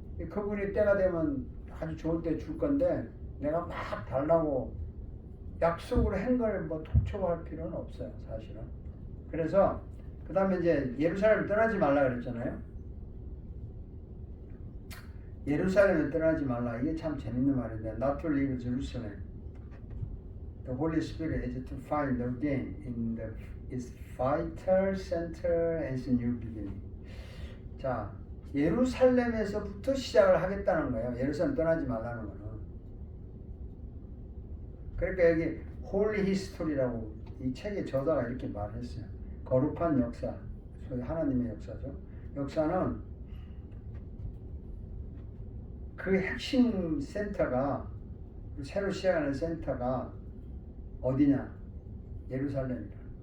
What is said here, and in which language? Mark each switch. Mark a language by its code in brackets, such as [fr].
[ko] 그분이 때가 되면 아주 좋을 때 줄 건데 내가 막 달라고 약속을 한 걸 뭐 독촉할 필요는 없어요, 사실은. 그래서 그 다음에 이제 예루살렘을 떠나지 말라 그랬잖아요. 예루살렘을 떠나지 말라. 이게 참 재밌는 말인데 [en] Not to leave Jerusalem. The Holy Spirit is to find again in its vital center as a new beginning. [ko] 자, 예루살렘에서부터 시작을 하겠다는 거예요. 예루살렘 떠나지 말라는 거는. 그러니까 여기 Holy History라고 이 책의 저자가 이렇게 말했어요. 거룩한 역사, 소위 하나님의 역사죠. 역사는 그 핵심 센터가 새로 시작하는 센터가 어디냐? 예루살렘이다.